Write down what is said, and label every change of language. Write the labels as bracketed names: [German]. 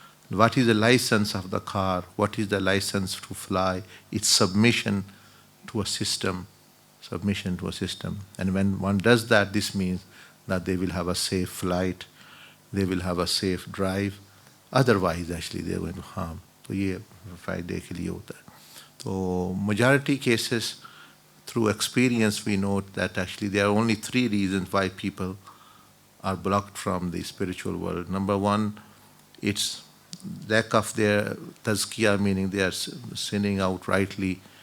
[English] What is the license of the car? What is the license to fly? It's submission to a system. Submission to a system. And when one does that, this means that they will have a safe flight, they will have a safe drive. Otherwise, actually, they are going to harm. [Hindi] So, ये फायदे के लिए होता है. [English] So, majority cases, through experience, we note that actually there are only 3 reasons why people are blocked from the spiritual world. Number 1, it's lack of their tazkiyah, meaning they are sinning outrightly.